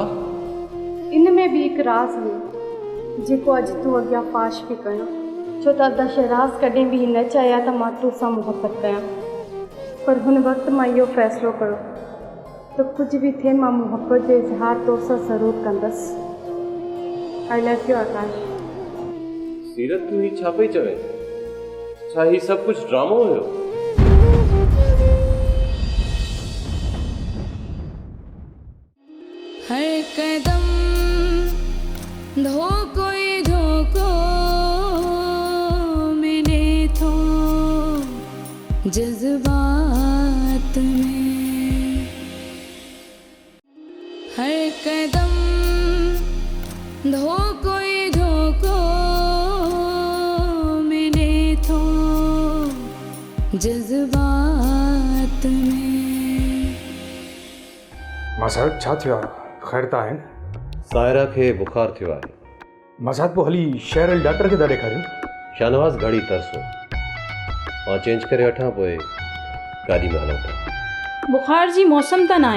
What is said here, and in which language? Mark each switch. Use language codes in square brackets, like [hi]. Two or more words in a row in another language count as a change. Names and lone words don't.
[sd] इन में बि हिकु राज़ हुयो जेको अॼु तूं अॻियां फाश पई कयो, छो त अदा शहराज़ कॾहिं बि न चाहिया त मां तोसां मुहबत कयां, पर हुन वक़्तु मां इहो फ़ैसिलो कयो त कुझु बि थिए मां मुहबत जो इज़हार तोसां ज़रूरु कंदसि। [en] I love you Aakash. [sd] सीरत, तूं ही छा पई चवे? छा ही सभु कुझु ड्रामो हुयो? [ur] ہر قدم دھوکا ہی دھوکا ملے تو جذبات میں، ہر قدم دھوکا ہی دھوکا ملے تو جذبات میں. [sd] मां साहिब छा थियो आहे? ख़ैर त आहिनि? सायरा खे बुखार थियो आहे। मां साहिब पोइ हली शहर डॉक्टर खे था ॾेखारियूं। शाहनवाज़ घड़ी तरसो, मां चेंज करे वठां, पोइ गाॾी में हलूं था। बुखार जी मौसम त न आहे।